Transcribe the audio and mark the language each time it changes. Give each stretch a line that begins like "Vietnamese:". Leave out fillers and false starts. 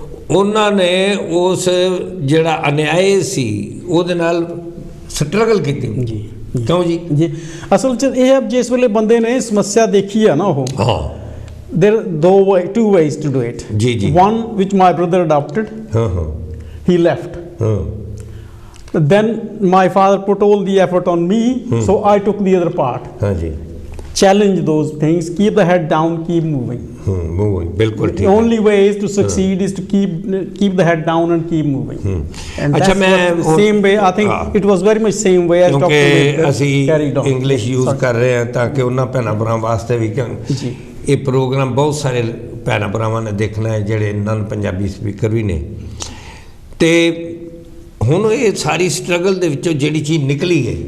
Punjabi: ਉਹਨਾਂ ਨੇ ਉਸ ਜਿਹੜਾ ਅਨਿਆਏ ਸੀ ਉਹਦੇ ਨਾਲ ਸਟਰਗਲ ਕੀਤੀ ਜੀ। ਕਿਉਂ ਜੀ? ਜੀ ਅਸਲ 'ਚ ਇਹ ਹੈ, ਜਿਸ ਵੇਲੇ ਬੰਦੇ ਨੇ ਸਮੱਸਿਆ ਦੇਖੀ ਆ ਨਾ, ਉਹ
English: there two ways to do it.
Punjabi: ਜੀ ਜੀ।
English: One which my brother adopted, he left. Then my father put all the effort on me, so I took the other part.
Punjabi: ਹਾਂਜੀ।
English: Challenge those things, keep the head down, keep moving.
Punjabi: ਬਿਲਕੁਲ ਠੀਕ।
English: The only way is to succeed is to keep the head down and keep moving. And
Punjabi: ਅੱਛਾ, ਮੈਂ
English: same way I think it was very much same way as Dr.
Punjabi: ਕਿਉਂਕਿ ਅਸੀਂ English use ਕਰ ਰਹੇ ਹਾਂ ਤਾਂ ਕਿ ਉਹਨਾਂ ਭੈਣਾਂ ਭਰਾਵਾਂ ਵਾਸਤੇ ਵੀ ਜੀ ਇਹ ਪ੍ਰੋਗਰਾਮ ਬਹੁਤ ਸਾਰੇ ਭੈਣਾਂ ਭਰਾਵਾਂ ਨੇ ਦੇਖਣਾ ਹੈ ਜਿਹੜੇ ਨਨ ਪੰਜਾਬੀ ਸਪੀਕਰ ਵੀ ਨੇ। ਤੇ ਹੁਣ ਇਹ ਸਾਰੀ ਸਟਰਗਲ ਦੇ ਵਿੱਚੋਂ ਜਿਹੜੀ ਚੀਜ਼ ਨਿਕਲੀ ਹੈ